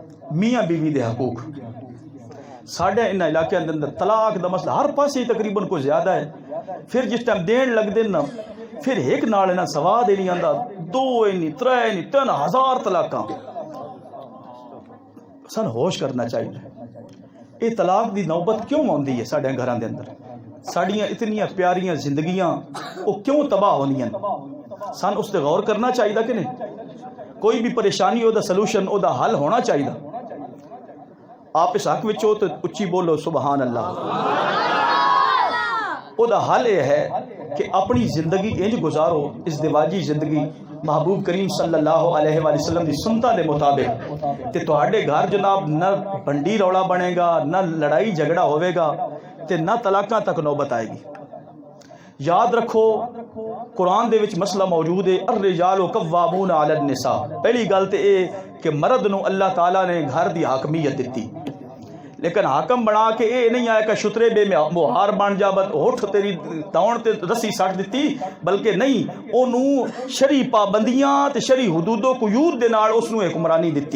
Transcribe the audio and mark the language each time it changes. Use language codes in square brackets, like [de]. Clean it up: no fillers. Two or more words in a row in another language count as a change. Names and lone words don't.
[pa] میاں بیوی دے حقوق ساڈے ان علاقے دے اندر طلاق دا مسئلہ ہر پاسے تقریباً کوئی زیادہ ہے. پھر جس ٹائم دین لگ دے نا پھر ایک نال نہ سواد ہی نہیں آندا, 2 نہیں 3 نہیں 3000 طلاقاں. سن ہوش کرنا چاہیے. یہ طلاق دی نوبت کیوں آندی ہے ساڈے گھراں دے اندر؟ ساڈیاں اتنیاں پیاریاں زندگیاں وہ کیوں تباہ ہوندیاں؟ سن اس تے غور کرنا چاہیے کہ نہیں؟ کوئی بھی پریشانی او دا سلوشن او دا حل ہونا چاہیے. آپ اس حق وچ ہو تو اچھی بولو [ar] سبحان اللہ. [pa] او دا حل یہ ہے کہ اپنی زندگی انج گزارو, ازدواجی زندگی محبوب کریم [ar] صلی اللہ علیہ وآلہ وسلم [pa] دی سنتاں دے مطابق, تے تہاڈے گھر جناب نہ بنڈی رولا بنے گا, نہ لڑائی جھگڑا ہوئے گا, تے نہ طلاقاں تک نوبت آئے گی. یاد رکھو قرآن دے وچ مسئلہ موجود ہے, [ar] الرجال قوامون علی النساء. [pa] پہلی گل تے اے کہ مرد نو اللہ تعالیٰ نے گھر دی حاکمیت دیتی, لیکن حاکم بنا کے اے نہیں آیا کہ شترے بے مہار بن جا بت ہوٹھ تیری داؤن تے رسی سٹ دیتی, بلکہ نہیں اونوں شرعی پابندیاں تے شرعی حدود و قیود دے نال اس نو حکمرانی دیتی.